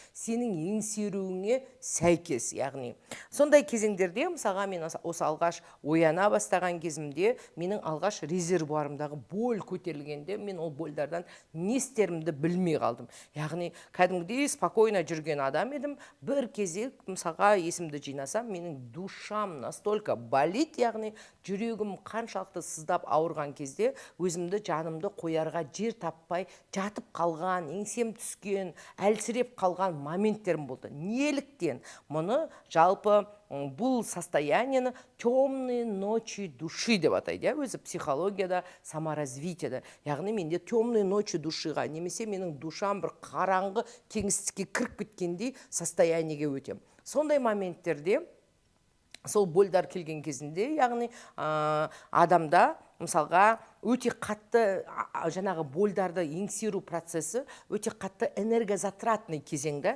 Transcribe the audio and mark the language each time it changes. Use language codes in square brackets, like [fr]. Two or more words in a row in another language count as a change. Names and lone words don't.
[kk] Сенің еңсеруіңе сәйкес, яғни. Сондай кезеңдерде, мысалға мен осы алғаш ояна бастаған кезімде, менің алғаш резервуарымдағы боль көтерілгенде, мен ол больдардан не істерімді білмей қалдым. Яғни, кәдімгідей спокойно жүрген адам едім. Бір кезек, мысалға есімді жинасам, менің душам [ru] настолько болит, [kk] яғни жүрегім қаншалықты сыздап ауырған кезде өзімді, жанымды қоярға жер таппай жатып қалған, еңсем түскен, әлсіреп қалған моменттерім болды. Неліктен? Мұны жалпы бұл состояниені [ru] темные ночи души [kk] деп атайды. Өзі психологияда, саморазвитияда. Яғни менде [ru] темные ночи душиға, [kk] немесе менің душам бір қараңғы кеңістікке кіріп кеткендей состояниеге өтем. Сондай моменттерде сол больдар келген кезінде, яғни адамда, мысалға, өте қатты жаңағы больдарды еңсеру процесі өте қатты энергозатратный кезең да.